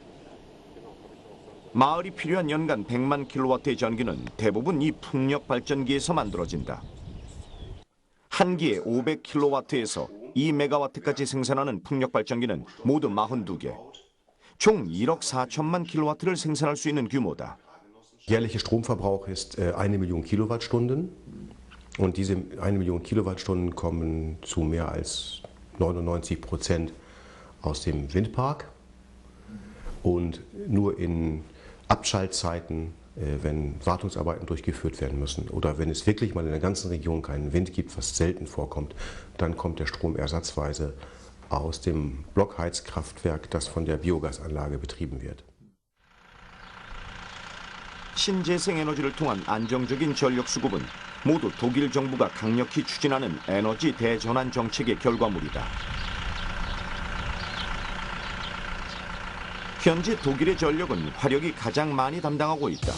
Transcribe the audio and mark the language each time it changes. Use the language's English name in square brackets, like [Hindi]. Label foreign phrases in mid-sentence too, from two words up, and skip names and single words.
[Korean] 마을이 필요한 연간 100만 킬로와트의 전기는 대부분 이 풍력 발전기에서 만들어진다. 한 기에 500킬로와트에서 2메가와트까지 생산하는 풍력 발전기는 모두 42개. 총 1억 4천만 킬로와트를 생산할 수 있는 규모다. [German] Jährlicher Stromverbrauch ist 1 Million Kilowattstunden und diese 1 Million Kilowattstunden kommen zu mehr als 99% aus dem Windpark und nur in Abschaltzeiten, wenn Wartungsarbeiten durchgeführt werden müssen oder wenn es wirklich mal in der ganzen Region keinen Wind gibt, was selten vorkommt, dann kommt der Strom ersatzweise aus dem Blockheizkraftwerk, das von der Biogasanlage betrieben wird. [Korean] 신재생 에너지를 통한 안정적인 전력 수급은 모두 독일 정부가 강력히 추진하는 에너지 대전환 정책의 결과물이다. 현재 독일의 전력은 화력이 가장 많이 담당하고 있다.